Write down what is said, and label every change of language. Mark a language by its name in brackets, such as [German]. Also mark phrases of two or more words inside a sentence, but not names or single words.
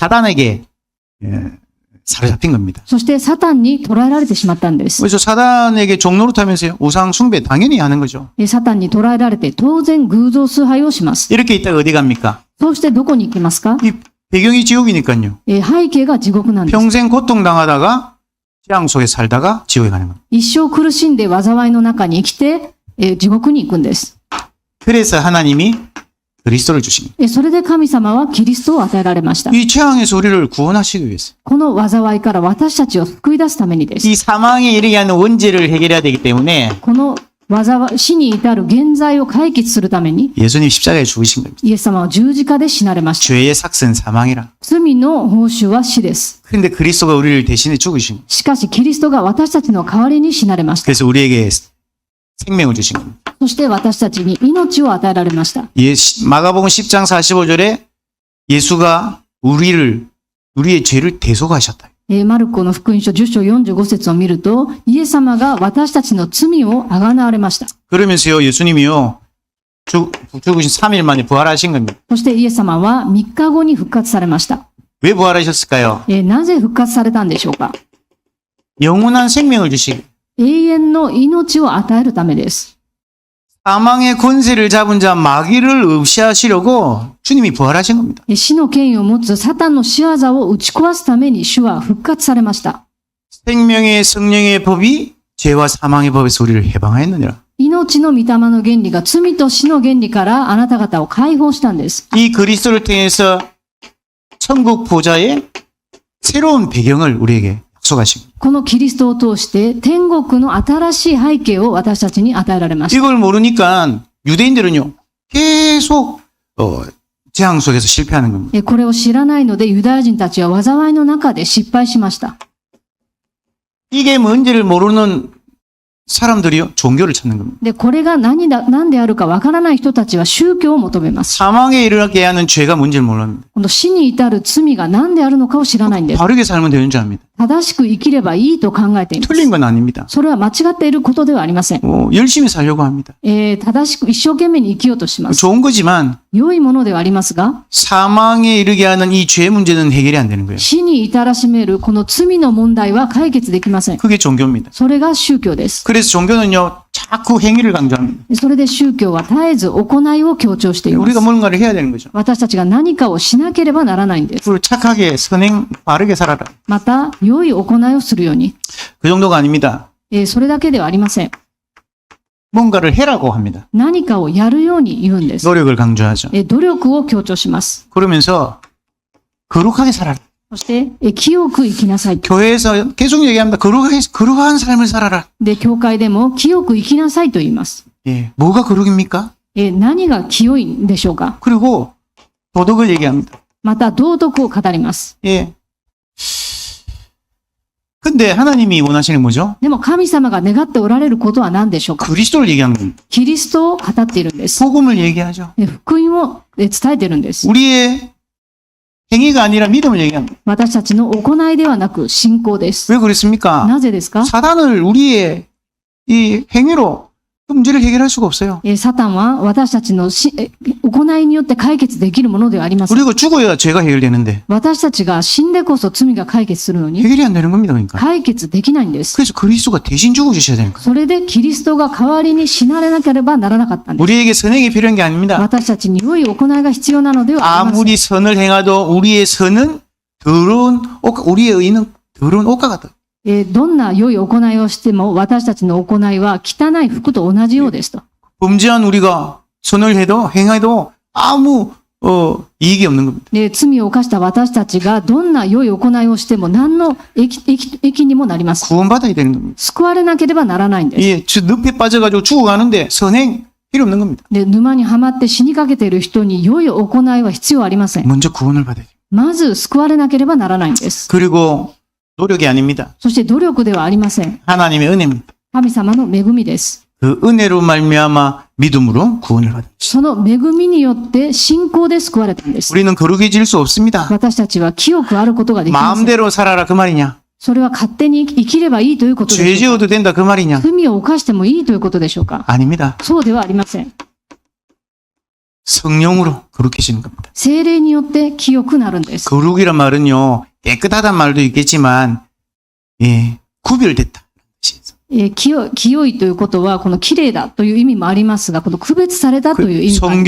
[Korean] 사단에게 사로잡힌 겁니다. [Japanese] そしてサタンに捕らえられてしまったんです。 [Korean] 그래서 사단에게 종노릇하면서요. 우상 숭배 당연히 하는 거죠. [Japanese] サタンに捕らえられて当然偶像崇拝をします。 [Korean] 이렇게 있다가 어디 갑니까? [Japanese] そうしてどこに行きますか？ [Korean] 이 배경이 지옥이니까요. [Japanese] 背景が地獄なんです。 [Korean] 평생 고통당하다가 재앙 속에 살다가 지옥에 가는 겁니다. [Japanese] 一生苦しんで災いの中に生きて、地獄に行くんです。 [Korean] 그래서 하나님이 그리스도를 주신 겁니다. [Japanese] それで神様はキリストを与えられました。 [Korean] 이 재앙에서 우리를 구원하시기 위해서 [Japanese] この災いから私たちを救い出すためにです。 [Korean] 이 사망에 이르게 하는 원죄를 해결해야 되기 때문에 [Japanese] この災い、死に至る現在を解決するために、 [Korean] 예수님 십자가에 죽으신 겁니다. [Japanese] イエス様は十字架で死なれました。 [Korean] 죄의 삭은 사망이라. [Japanese] 罪の報酬は死です。 [Korean] 그런데 그리스도가 우리를 대신해 죽으신 겁니다. [Japanese] しかしキリストが私たちの代わりに死なれました。 [Korean] 그래서 우리에게 생명을 주신 겁니다. [Japanese] そして私たちに命を与えられました。 [Korean] 마가복음 10장 45절에 예수가 우리의 죄를 대속하셨다. [Japanese] マルコの福音書10章45節を見ると、イエス様が私たちの罪をあがなわれました。 [Korean] 그러면서요, 예수님이요, 죽으신 3일 만에 부활하신 겁니다. [Japanese] そしてイエス様は3日後に復活されました。 [Korean] 왜 부활하셨을까요? [Japanese] なぜ復活されたんでしょうか？ [Korean] 영원한 생명을 주시기. [Japanese] 永遠の命を与えるためです。 [Korean] 사망의 권세를 잡은 자 마귀를 없이하시려고 주님이 부활하신 겁니다. [Japanese] 死の権威を持つサタンの仕業を打ち壊すために主は復活されました。 [Korean] 생명의 성령의 법이 죄와 사망의 법에서 우리를 해방하였느니라. [Japanese] 命の御霊の原理が罪と死の原理からあなた方を解放したんです。 [Korean] 이 그리스도를 통해서 천국 보좌의 새로운 배경을 우리에게 약속하신 겁니다. [Japanese] このキリストを通して天国の新しい背景を私たちに与えられました。 [Korean] 이걸 모르니까 유대인들은요 계속 재앙 속에서 실패하는 겁니다. [Japanese] これを知らないのでユダヤ人たちは災いの中で失敗しました。 [Korean] 이게 뭔지를 모르는 사람들이요 종교를 찾는 겁니다. [Japanese] で、これが何であるかわからない人たちは宗教を求めます。 [Korean] 사망에 이르게 하는 죄가 뭔지를 몰랍니다. [Japanese] この死に至る罪が何であるのかを知らないんです。 [Korean] 바르게 살면 되는 줄 압니다. [Japanese] 正しく生きればいいと考えています。 [Korean] 틀린 건 아닙니다. [Japanese] それは間違っていることではありません。 [Korean] 열심히 살려고 합니다. [Japanese] 正しく一生懸命に生きようとします。 [Korean] 좋은 거지만 [Japanese] 良いものではありますが、 [Korean] 사망에 이르게 하는 이 죄 문제는 해결이 안 되는 거예요. [Japanese] 死に至らしめるこの罪の問題は解決できません。 [Korean] 그게 종교입니다. [Japanese] それが宗教です。 [Korean] 그래서 종교는요 자꾸 행위를 강조합니다. [Japanese] それで宗教は絶えず行いを強調しています。 [Korean] 우리가 뭔가를 해야 되는 거죠. [Japanese] 私たちが何かをしなければならないんです。 [Korean] 그리고 착하게 선행 바르게 살아라. [Japanese] また、良い行いをするように。 [Korean] 그 정도가 아닙니다. [Japanese] それだけではありません。 [Korean] 뭔가를 해라고 합니다. [Japanese] 何かをやるように言うんです。 [Korean] 노력을 강조하죠. [Japanese] 努力を強調します。 [Korean] 그러면서 거룩하게 살아라. [Japanese] そして、清く生きなさい。 [Korean] 교회에서 계속 얘기합니다. 거룩한 삶을 살아라. [Japanese] で、教会でも清く生きなさいと言います。 [Korean] 예, 뭐가 거룩입니까? [Japanese] 何が清いんでしょうか？ [Korean] 그리고 도덕을 얘기합니다. [Japanese] また、道徳を語ります。 [Korean] 예. 근데 하나님이 원하시는 뭐죠? [Japanese] でも神様が願っておられることは何でしょうか？ [Korean] 그리스도를 얘기하는 겁니다. [Japanese] キリストを語っているんです。 [Korean] 복음을 얘기하죠. [Japanese] 福音を伝えているんです。 [Korean] 우리의 행위가 아니라 믿음을 얘기합니다. [Japanese] 私たちの行いではなく信仰です。 [Korean] 왜 그랬습니까? [Japanese] なぜですか？ [Korean] 사단을 우리의 이 행위로 그 문제를 해결할 수가 없어요. [Japanese] サタンは私たちの行いによって解決できるものではありません。 [Korean] 우리가 죽어야 죄가 해결되는데 [Japanese] 私たちが死んでこそ罪が解決するのに [Korean] 해결이 안 되는 겁니다. 그러니까. [Japanese] 解決できないんです。 [Korean] 그래서 그리스도가 대신 죽어주셔야 되는 거예요. [Japanese] それでキリストが代わりに死なれなければならなかったんです。 [Korean] 우리에게 선행이 필요한 게 아닙니다. [Japanese] 私たちに良い行いが必要なのではありません。 [Korean] 아무리 선을 행하도 우리의 선은 더러운 옷, 우리의 의는 더러운 옷과 같다. [Japanese] どんな良い行いをしても私たちの行いは汚い服と同じようですと。 [Korean] 범죄한 우리가 선을 해도 행해도 아무 이익이 없는 겁니다. [Japanese] 罪を犯した私たちがどんな良い行いをしても何の益にもなります。 [Korean] 구원받아야 되는 겁니다. [Japanese] 救われなければならないんです。 [Korean] 예, 늪에 빠져가지고 죽어가는데 선행 필요 없는 겁니다. [Japanese] で、沼にはまって死にかけている人に良い行いは必要ありません。 [Korean] 먼저 구원을 받아야 돼요. [Japanese] まず救われなければならないんです。 [Korean] 그리고 노력이 아닙니다. [Japanese] そして努力ではありません。 [Korean] 하나님의 은혜입니다. [Japanese] 神様の恵みです。 [Korean] 그 은혜로 말미암아 믿음으로 구원을 받은. [Japanese] その恵みによって信仰で救われたんです。 [Korean] 우리는 거룩해질 수 없습니다. [Japanese] 私たちは清くあることができません。 [Korean] 마음대로 살아라 그 말이냐? [Japanese] それは勝手に生きればいいということで [Korean] 죄 [Japanese] しょうか？ [Korean] 지어도 된다 그 말이냐? [Japanese] 罪を犯してもいいということでしょうか？ [Korean] 아닙니다. [Japanese] そうではありません。 [Korean] 성령으로 거룩해지는 겁니다. [Japanese] 聖霊によって清くなるんです。 [Korean] 거룩이란 말은요, 깨끗하단 말도 있겠지만, 예, 구별됐다. [Japanese] 清いということは、この綺麗だという意味もありますが、この区別されたという意味もあります。